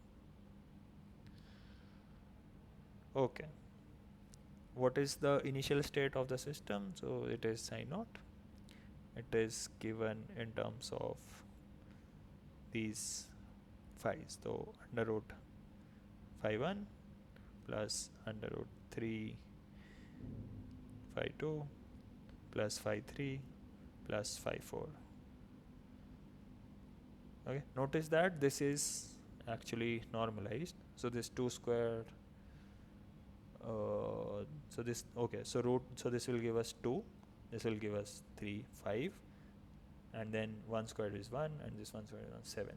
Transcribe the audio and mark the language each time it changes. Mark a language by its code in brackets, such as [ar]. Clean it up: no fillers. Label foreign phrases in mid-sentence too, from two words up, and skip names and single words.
[en] Okay, what is the initial state of the system? So it is psi naught. It is given in terms of these phi's. So under root phi 1 plus under root 3 phi 2 plus phi 3 plus phi 4. Okay, notice that this is actually normalized. So this 2 square, so this, okay, so root, so this will give us 2, this will give us 3, 5, and then 1 squared is 1, and this 1 squared is 1, 7.